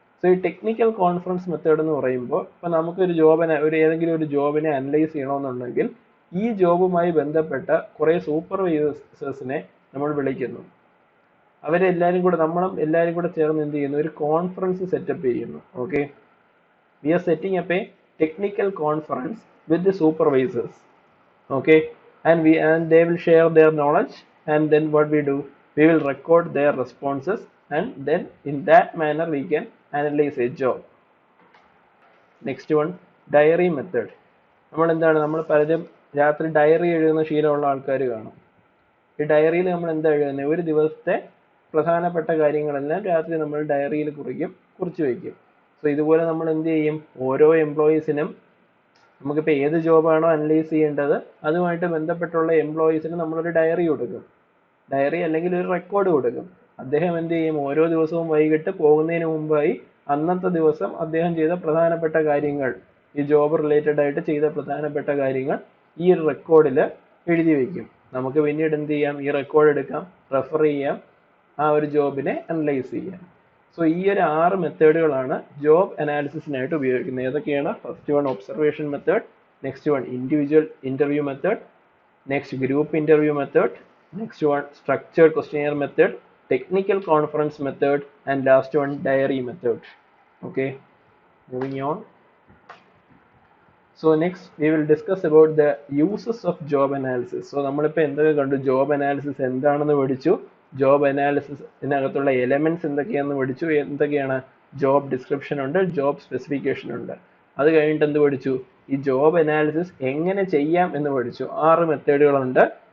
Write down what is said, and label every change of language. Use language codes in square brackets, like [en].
[ml] So ഈ technical conference method എന്ന് പറയുമ്പോൾ ഇപ്പം നമുക്കൊരു ഏതെങ്കിലും ഒരു ജോബിനെ അനലൈസ് ചെയ്യണമെന്നുണ്ടെങ്കിൽ ഈ ജോബുമായി ബന്ധപ്പെട്ട കുറേ സൂപ്പർവൈസേഴ്സിനെ നമ്മൾ വിളിക്കുന്നു. അവരെല്ലാവരും കൂടെ എല്ലാവരും കൂടെ ചേർന്ന് എന്ത് ചെയ്യുന്നു? ഒരു കോൺഫറൻസ് സെറ്റപ്പ് ചെയ്യുന്നു. Okay. [en] We are setting up a technical conference with the supervisors. Okay. And they will share their knowledge, and then what we do, we will record their responses, and then in that manner we can analyze a job. Next one, diary method. [ml] നമ്മൾ പലരും രാത്രി diary എഴുതുന്ന ശീലമുള്ള ആൾക്കാർ കാണും. ഈ ഡയറിയിൽ നമ്മൾ എന്താ എഴുതുന്നത്? ഒരു ദിവസത്തെ പ്രധാനപ്പെട്ട കാര്യങ്ങളെല്ലാം രാത്രി നമ്മൾ ഡയറിയിൽ കുറിച്ച് വയ്ക്കും. സോ ഇതുപോലെ നമ്മൾ എന്ത് ചെയ്യും? ഓരോ എംപ്ലോയീസിനും നമുക്കിപ്പോൾ ഏത് ജോബാണോ അനലൈസ് ചെയ്യേണ്ടത് അതുമായിട്ട് ബന്ധപ്പെട്ടുള്ള എംപ്ലോയീസിന് നമ്മളൊരു ഡയറി കൊടുക്കും. ഡയറി അല്ലെങ്കിൽ ഒരു റെക്കോർഡ് കൊടുക്കും. അദ്ദേഹം എന്ത് ചെയ്യും? ഓരോ ദിവസവും വൈകിട്ട് പോകുന്നതിന് മുമ്പായി അന്നത്തെ ദിവസം അദ്ദേഹം ചെയ്ത പ്രധാനപ്പെട്ട കാര്യങ്ങൾ, ഈ ജോബ് റിലേറ്റഡ് ആയിട്ട് ചെയ്ത പ്രധാനപ്പെട്ട കാര്യങ്ങൾ ഈ ഒരു റെക്കോർഡിൽ എഴുതി വയ്ക്കും. നമുക്ക് പിന്നീട് എന്ത് ചെയ്യാം? ഈ റെക്കോർഡ് എടുക്കാം, റെഫർ ചെയ്യാം, ആ ഒരു ജോബിനെ അനലൈസ് ചെയ്യാം. സോ ഈ ഒരു 6 മെത്തേഡുകളാണ് ജോബ് അനാലിസിസിനായിട്ട് ഉപയോഗിക്കുന്നത്. ഏതൊക്കെയാണ്? [en] First one observation method, next one individual interview method, next group interview method, next one structured questionnaire method, technical conference method, and last one diary method. Okay, moving on. So next we will discuss about the uses of job analysis. [ml] So നമ്മളിപ്പോൾ എന്തൊക്കെ കണ്ടു? Job analysis എന്താണെന്ന് പഠിച്ചു, job അനാലിസിസിനകത്തുള്ള elements എന്തൊക്കെയാണെന്ന് പഠിച്ചു, എന്തൊക്കെയാണ് job description ഉണ്ട്, job specification ഉണ്ട്. അത് കഴിഞ്ഞിട്ട് എന്ത് പഠിച്ചു? ഈ ജോബ് അനാലിസിസ് എങ്ങനെ ചെയ്യാം എന്ന് പഠിച്ചു. 6 മെത്തേഡുകളുണ്ട്.